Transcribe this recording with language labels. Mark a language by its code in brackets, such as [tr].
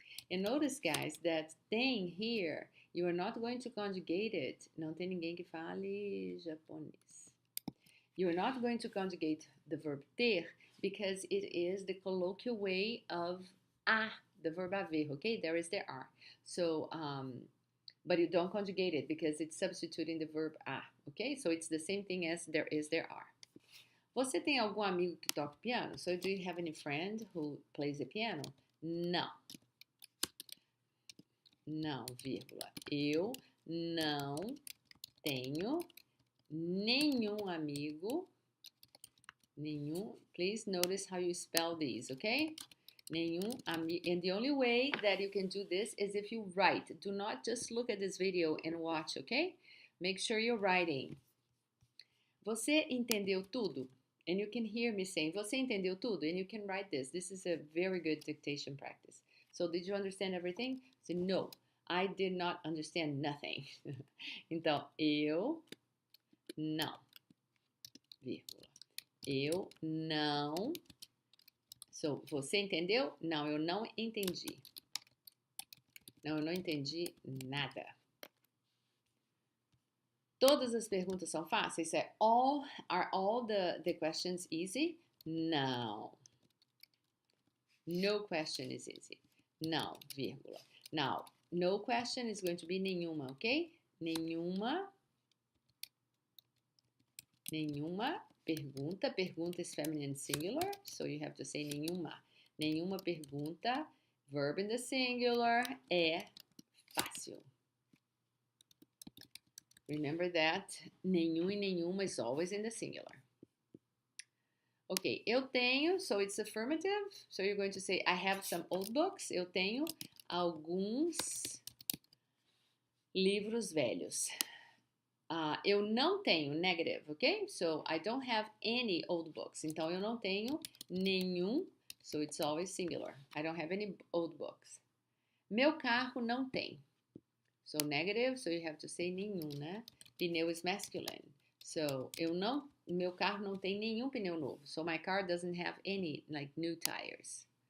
[en] And notice, guys, that tem here, you are not going to conjugate it. [pt] Não tem ninguém que fale japonês. [en] You are not going to conjugate the verb ter because it is the colloquial way of the verb haver, okay? There is, there are. So, but you don't conjugate it because it's substituting the verb okay? So it's the same thing as there is, there are. [pt] Você tem algum amigo que toca piano? [en] So do you have any friend who plays the piano? [pt] Não. Não, vírgula. Eu não tenho nenhum amigo. [en] Please notice how you spell these, okay? [pt] Nenhum amigo. [en] And the only way that you can do this is if you write. Do not just look at this video and watch, okay? Make sure you're writing. [pt] Você entendeu tudo? [en] And you can hear me saying, [pt] você entendeu tudo? [en] And you can write this. This is a very good dictation practice. So, did you understand everything? Say, no, I did not understand nothing. [pt] Então, eu não, vírgula. Eu não. So, você entendeu? Não, eu não entendi. Não, eu não entendi nada. Todas as perguntas são fáceis? [en] Are all the questions easy? No. No question is easy. [pt] Não, vírgula. [en] Now, no question is going to be nenhuma, ok? [pt] Nenhuma pergunta. [en] Pergunta is feminine singular, so you have to say nenhuma. [pt] Nenhuma pergunta, [en] verb in the singular, [pt] é fácil. [en] Remember that nenhum e nenhuma is always in the singular. Ok, [pt] eu tenho, [en] so it's affirmative. So you're going to say, I have some old books. [pt] Eu tenho alguns livros velhos. Eu não tenho, negative, ok? [en] So I don't have any old books. [pt] Então eu não tenho nenhum, [en] so it's always singular. I don't have any old books. [pt] Meu carro não tem. [en] So negative, so you have to say nenhum, né? Pneu is masculine. [pt] So, meu carro não tem nenhum pneu novo. [en] So my car doesn't have any, like, new tires.